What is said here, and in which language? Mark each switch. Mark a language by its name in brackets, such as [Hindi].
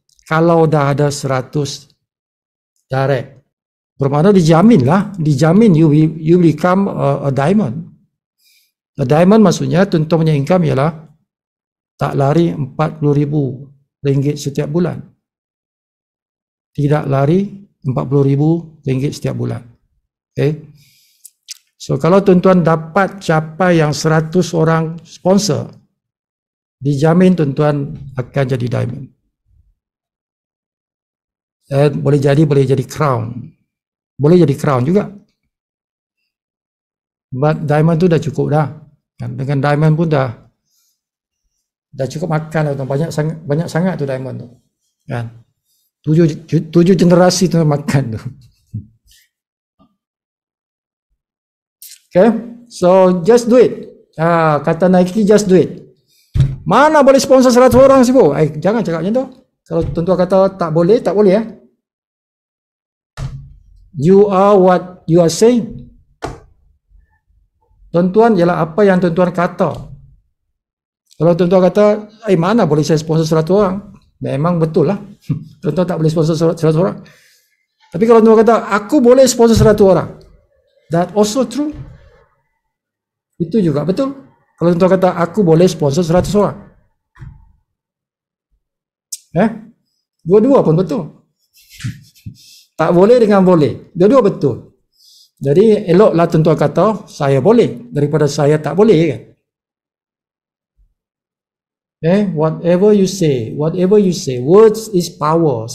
[Malay] Kalau dah ada 100 direct, bermakna dijamin [English] you become a diamond. [Malay] A diamond maksudnya tuan-tuan punya income ialah tak lari RM40,000 setiap bulan. Tidak lari RM40,000 setiap bulan. Okay. So kalau tuan-tuan dapat capai yang 100 orang sponsor, dijamin tuan-tuan akan jadi diamond. Boleh jadi crown. Boleh jadi crown juga. But diamond tu dah cukup dah. Dengan diamond pun dah cukup makan dah. Banyak sangat tu diamond tu. Kan? 7 generasi tu makan tu. [English] Okay, so just do it. Kata Nike, just do it. [Malay] Mana boleh sponsor 100 orang sih, Bu? Jangan cakap macam tu. Kalau tuan-tuan kata tak boleh ya. [English] You are what you are saying. [Malay] Tuan-tuan ialah apa yang tuan-tuan kata. Kalau tuan-tuan kata, mana boleh saya sponsor 100 orang? Memang betul lah. Tuan-tuan tak boleh sponsor 100 orang. Tapi kalau tuan-tuan kata, aku boleh sponsor 100 orang. [English] That also true. [Malay] Itu juga betul. Kalau tuan-tuan kata, aku boleh sponsor 100 orang. Dua-dua pun betul. Tak boleh dengan boleh. Dua-dua betul. Jadi eloklah tuan-tuan kata, saya boleh. Daripada saya tak boleh kan. [English] Whatever you say, words is power.